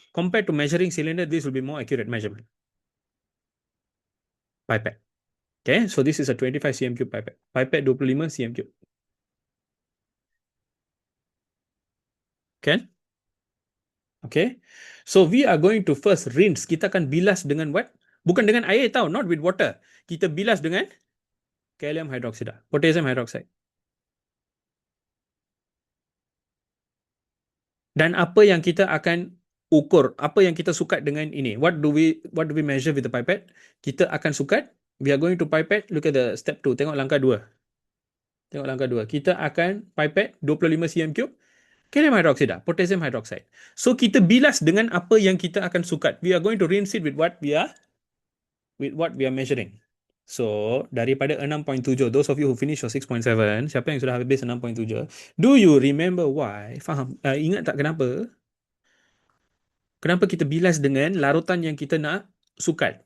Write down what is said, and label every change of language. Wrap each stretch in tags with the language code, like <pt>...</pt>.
<en>Compared to measuring cylinder, this will be more accurate measurement. Pipette. Okay, so this is a 25 cm cube pipette. Pipette 25 cm cube. Can? Okay. So we are going to first rinse.</en> <ms>Kita akan bilas dengan what? Bukan dengan air tau,</ms> <en>not with water.</en> <ms>Kita bilas dengan kalium hydroxide, potassium hydroxide. Dan apa yang kita akan ukur, apa yang kita sukat dengan ini?</ms> <en>What do we measure with the pipette?</en> <ms>Kita akan sukat.</ms> <en>We are going to pipette. Look at the step 2.</en> <ms>Tengok langkah 2. Tengok langkah 2. Kita akan pipette 25 cm cube. Kalium hydroxide, potassium hydroxide. So kita bilas dengan apa yang kita akan sukat.</ms> <en>We are going to rinse it with what we are measuring. So daripada 6.7, those of you who finish your 6.7,</en> <ms>siapa yang sudah habis 6.7,</ms> <en>do you remember why?</en> <ms>Faham? Ingat tak kenapa? Kenapa kita bilas dengan larutan yang kita nak sukat?</ms>